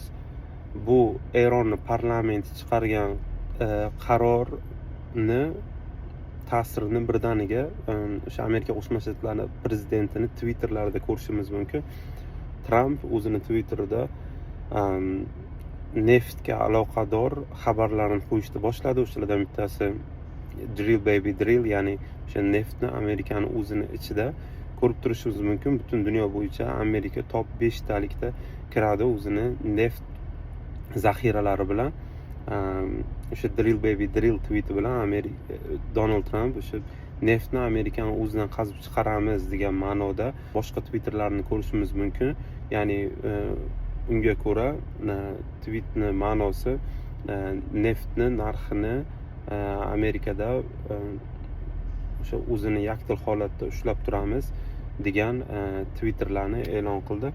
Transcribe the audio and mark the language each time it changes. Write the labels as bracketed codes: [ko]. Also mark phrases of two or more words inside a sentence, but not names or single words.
[uz] Bu Eron parlamenti chiqargan qarorni ta'sirini birdaniga o'sha Amerika Qo'shma Shtatlari prezidentini Twitterlarida ko'rishimiz mumkin. Tramp o'zini Twitterida neftga aloqador xabarlarni qo'yishni boshladi. O'shalardan bittasi [en] drill baby drill, [uz] ya'ni o'sha neftni Amerikani o'zini ichida ko'rib turishimiz mumkin. Butun dunyo bo'yicha Amerika top 5 talikda kiradi o'zini neft zaxiralari bilan. O'sha [en] drill baby drill [uz] tweeti bilan Donald Trump o'sha neftni Amerikani o'zidan qazib chiqaramiz degan ma'noda boshqa twitterlarni ko'rishimiz mumkin. Ya'ni unga ko'ra tweetni ma'nosi neftni narxini Amerikada o'sha o'zini yakdil holatda ushlab turamiz degan twitterlarni e'lon qildi.